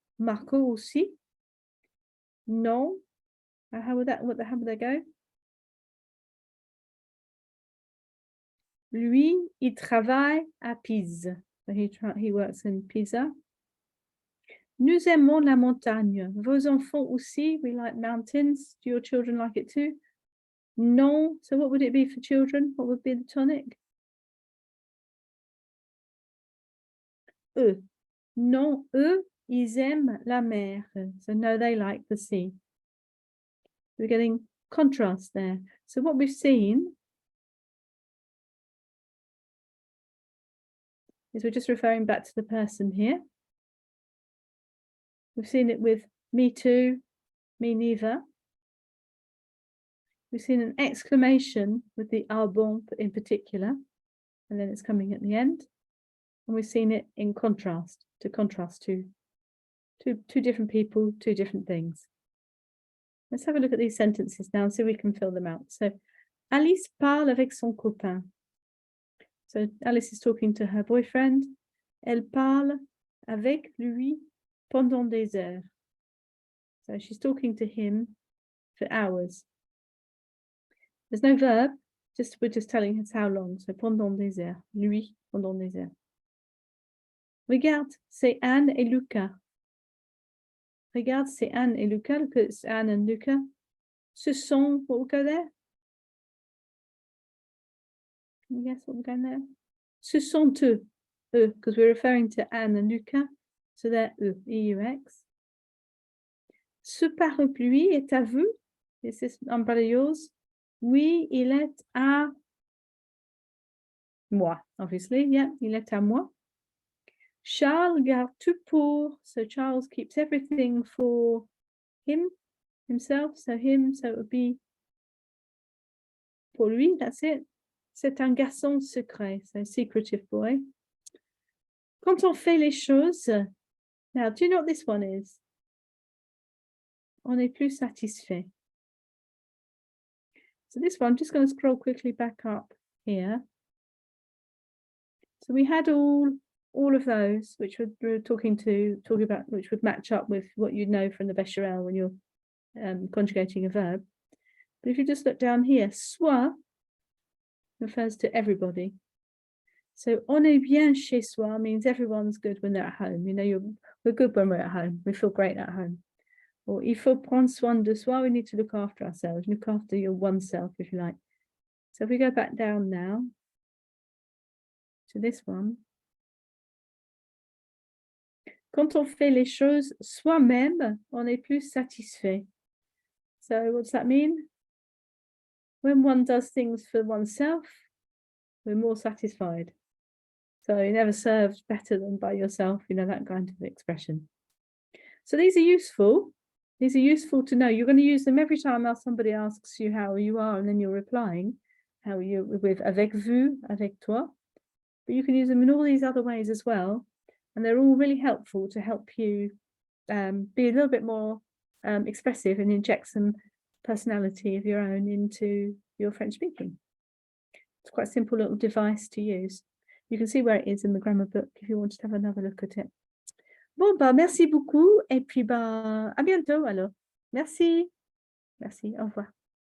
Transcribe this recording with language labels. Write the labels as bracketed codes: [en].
[fr] Marco aussi. Non. [en] How would they go? [fr] Lui, il travaille à Pise. [en] So he works in Pisa. [fr] Nous aimons la montagne. Vos enfants aussi, [en] we like mountains. Do your children like it too? [fr] Non. [en] So what would it be for children? What would be the tonic? [fr] Eux. Non, eux, ils aiment la mer. [en] So no, they like the sea. We're getting contrast there. So what we've seen is we're just referring back to the person here. We've seen it with me too, me neither. We've seen an exclamation with the [fr] ah bon [en] in particular, and then it's coming at the end. And we've seen it in contrast, to contrast to two different people, two different things. Let's have a look at these sentences now and see if we can fill them out. [fr] So, Alice parle avec son copain. [en] So, Alice is talking to her boyfriend. [fr] Elle parle avec lui pendant des heures. [en] So, she's talking to him for hours. There's no verb, we're just telling us how long. [fr] So, pendant des heures. Lui, pendant des heures. Regarde, c'est Anne et Lucas. Regarde, c'est Anne et Lucas. [en] Look at Anne and Lucas. [fr] Ce sont, [en] what will go there? Can you guess what will go there? [fr] Ce sont eux, [en] because we're referring to Anne and Lucas. So they're eux, [fr] E-U-X. Ce parapluie est à vous. [en] Is this umbrella yours? [fr] Oui, il est à moi, [en] obviously. [fr] Yeah, il est à moi. Charles garde tout pour. [en] So Charles keeps everything for himself. So him, so it would be [fr] pour lui, [en] that's it. [fr] C'est un garçon secret, [en] so secretive boy. [fr] Quand on fait les choses, [en] now do you know what this one is? [fr] On est plus satisfait. [en] So this one, I'm just going to scroll quickly back up here. So we had all of those which we're talking about, which would match up with what you know from the Becherel when you're conjugating a verb. But if you just look down here, [fr] soit [en] refers to everybody. So [fr] on est bien chez soi [en] means everyone's good when they're at home. You know, we're good when we're at home. We feel great at home. Or [fr] il faut prendre soin de soi. [en] We need to look after ourselves. Look after your oneself, if you like. So if we go back down now to this one. [fr] Quand on fait les choses soi-même, on est plus satisfait. [en] So what does that mean? When one does things for oneself, we're more satisfied. So you never served better than by yourself, you know, that kind of expression. So these are useful. These are useful to know. You're going to use them every time somebody asks you how you are, and then you're replying how you with [fr] avec vous, avec toi. [en] But you can use them in all these other ways as well. And they're all really helpful to help you be a little bit more expressive and inject some personality of your own into your French speaking. It's quite a simple little device to use. You can see where it is in the grammar book if you wanted to have another look at it. [fr] Bon, bah, merci beaucoup. Et puis, bah, à bientôt alors. Merci. Merci, au revoir.